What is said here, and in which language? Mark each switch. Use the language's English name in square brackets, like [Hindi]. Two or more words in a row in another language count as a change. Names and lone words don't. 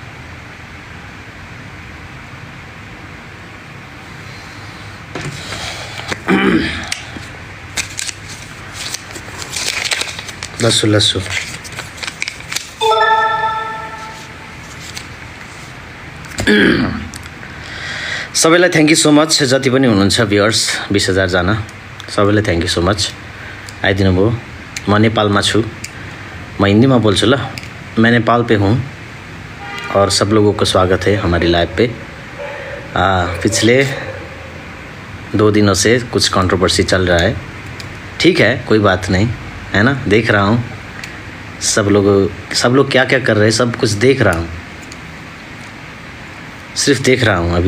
[Nepali] लस्सु लस्सु सबैलाई [English] thank you so much. [Nepali] जति पनि हुनुहुन्छ भ्युअर्स 20,000 जना सबैलाई [English] thank you so much [Nepali] आइदिनु भयो। म नेपालमा छु, म हिन्दीमा बोल्छु ल। [Hindi] मैं नेपाल पे हूँ और सब लोगों को स्वागत है हमारी लाइव पे। पिछले 2 दिनों से कुछ कंट्रोवर्सी चल रहा है, ठीक है कोई बात नहीं, है ना। देख रहा हूँ सब लोग क्या क्या कर रहे हैं, सब कुछ देख रहा हूँ, सिर्फ देख रहा हूँ।